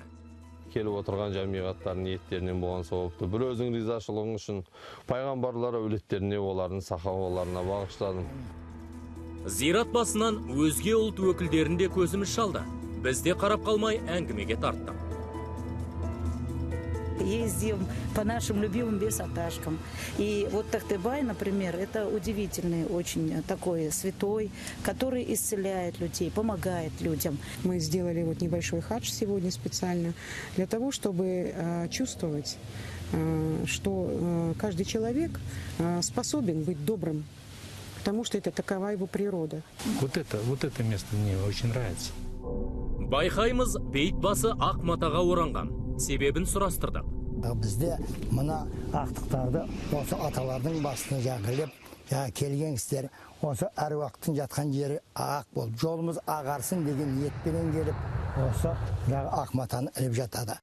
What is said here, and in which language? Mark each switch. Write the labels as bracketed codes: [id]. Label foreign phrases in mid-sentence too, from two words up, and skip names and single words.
[kk] Келіп отырған жамиғаттардың ниеттерінен болған соғыпты. Бір өзің ризашылығың үшін пайғамбарлар әулеттеріне, олардың сахабаларына бағыштадым. Зират басынан өзге ұлт өкілдерінде көзіміз шалды. Бізде қарап қалмай әңгімеге тарттық. [ru] ездим по нашим любимым бесаташкам. И вот Тахтыбай, например, это удивительный очень такой святой, который исцеляет людей, помогает людям. Мы сделали вот небольшой хадж сегодня специально для того, чтобы чувствовать, что каждый человек способен быть добрым, потому что это такова его природа. Вот это место мне очень нравится. [kk] Байқаймыз, бейт басы ақ матаға оранған. Себебін сұрастырдық. Бізде мына ақтықтарды осы аталардың басына жағылып, келген кісілер осы әруақтың жатқан жері ақ болып, жолымыз ағарсын деген ниетпенен келіп, осы ақ матаны іліп жатады.